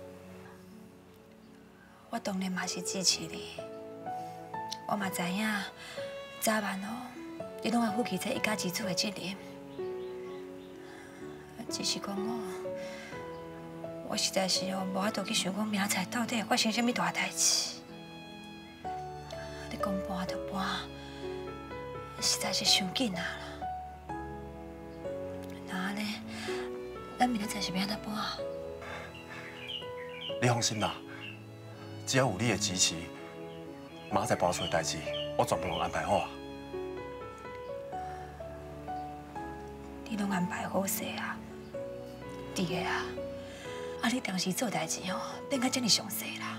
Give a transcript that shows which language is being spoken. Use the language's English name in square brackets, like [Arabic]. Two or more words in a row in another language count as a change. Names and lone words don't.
[Min Nan Chinese] 我当然嘛是支持你，我嘛知影，早晚哦，你拢要负起这一家之主的责任。只是讲我实在是无法度去想讲明仔到底会发生什么大代志。你讲搬就搬，实在是伤紧啊啦。那安尼，咱明仔载是要安怎搬？你放心啦，只要有你的支持，明仔载搬厝的代志，我全部拢安排好啊。你拢安排好势啊，弟个啊，啊你当时做代志哦，变甲这么详细啦。